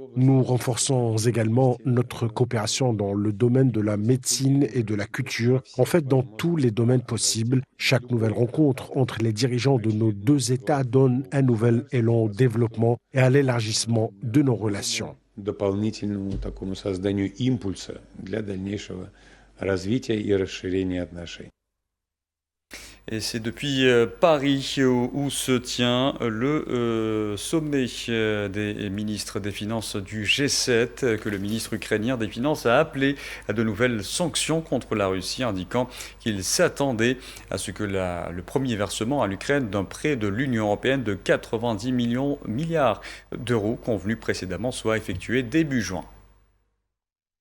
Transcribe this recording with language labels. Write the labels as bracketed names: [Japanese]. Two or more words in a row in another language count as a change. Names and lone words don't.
[French] Nous renforçons également notre coopération dans le domaine de la médecine et de la culture, en fait dans tous les domaines possibles. Chaque nouvelle rencontre entre les dirigeants de nos 2 États donne un nouvel élan au développement et à l'élargissement de nos relations. [Russian] Дополнительному такому созданию импульса для дальнейшего развития и расширения отношений. [French] Et c'est depuis Paris où se tient le sommet des ministres des Finances du G7 que le ministre ukrainien des Finances a appelé à de nouvelles sanctions contre la Russie, indiquant qu'il s'attendait à ce que le premier versement à l'Ukraine d'un prêt de l'Union européenne de 90 milliards d'euros convenu précédemment soit effectué début juin.